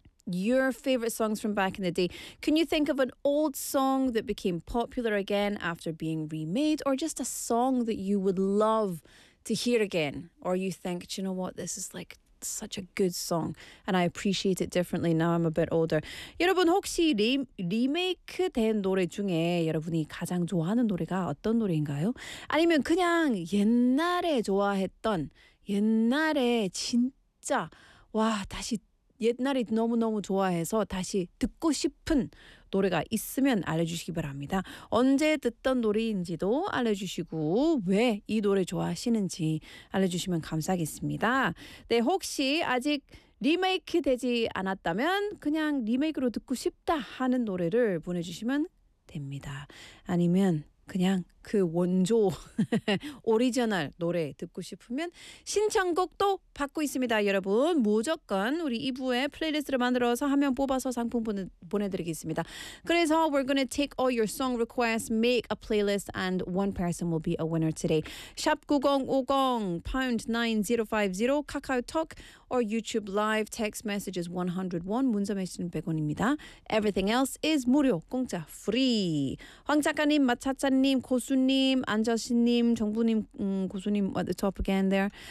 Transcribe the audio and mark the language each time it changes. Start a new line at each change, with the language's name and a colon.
English: Your favorite songs from back in the day. Can you think of an old song that became popular again after being remade, or just a song that you would love to hear again? Or you think, do you know what? This is like such a good song and I appreciate it differently now I'm a bit older.
Korean: 여러분, 혹시 리메이크 된 노래 중에 여러분이 가장 좋아하는 노래가 어떤 노래인가요? 아니면 그냥 옛날에 좋아했던, 옛날에 진짜, 와, 다시 옛날에 너무너무 좋아해서 다시 듣고 싶은 노래가 있으면 알려주시기 바랍니다. 언제 듣던 노래인지도 알려주시고 왜 이 노래 좋아하시는지 알려주시면 감사하겠습니다. 네, 혹시 아직 리메이크 되지 않았다면 그냥 리메이크로 듣고 싶다 하는 노래를 보내주시면 됩니다. 아니면 그냥 그 원조 오리지널 노래 듣고 싶으면 신청곡도 받고 있습니다. 여러분 무조건 우리 2부에 플레이리스트를 만들어서 한 명 뽑아서 상품 보내드리겠습니다. 그래서
English: we're going to take all your song requests, make a playlist, and one person will be a winner today.
Korean: 샵 9050 pound 9050 카카오톡
English: or YouTube live text messages
Korean: 101 문자 메시지는 100원입니다.
English: Everything else is
Korean: 무료 공짜
English: free. 황 작가님 마차차님 고수 님, 안저씨 님, 정부 님, 고수 님 at the top again there.